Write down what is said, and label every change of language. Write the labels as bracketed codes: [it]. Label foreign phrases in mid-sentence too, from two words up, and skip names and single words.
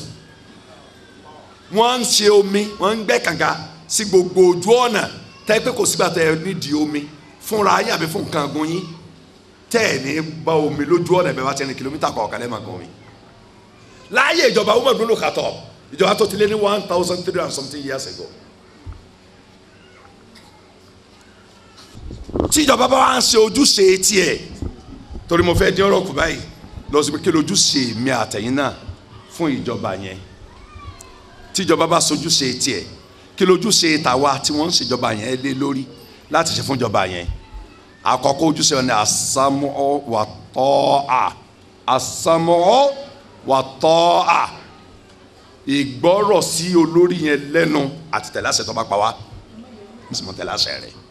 [yo] wọ́n ń ṣe omi wọ́n ń gbẹ́ kànga sí gbogbo ojú ọ̀nà tẹ́ pé kò sígbà tẹ́ ẹ nídìí omi fúnra yín àbí fún nǹkan ọ̀gbìn yín tẹ́ ẹ̀ ní bá omi lójú ọ̀nà ẹ̀bẹ̀ bá ti ẹni kìlómítà kọ̀ọ̀kan lẹ́ẹ̀ma gan omi. láàyè ìjọba Umar bin Khattab ìjọba tó ti lé ní 1,300 [en] and something years ago. [yo] tí ìjọba bá wá ń ṣe ojúṣe tiẹ̀ torí mo fẹ́ dín ọ̀rọ̀ kù báyìí lọ sí pé kí lójúṣe mi àtẹ̀yìn náà fún ìjọba yẹn tí ìjọba bá sojúṣe tiẹ̀ kí lójúṣe tàwa tí wọ́n ń ṣèjọba yẹn lé lórí láti ṣe fún ìjọba yẹn àkọ́kọ́ ojúṣe wọn ni [ar] السمع والطاعة السمع والطاعة [yo] ìgbọ́rọ̀ sí olórí yẹn lẹ́nu àti tẹ̀lé àṣẹ tó bá pa wá mùsùlùmí tẹ̀lé àṣẹ rẹ̀.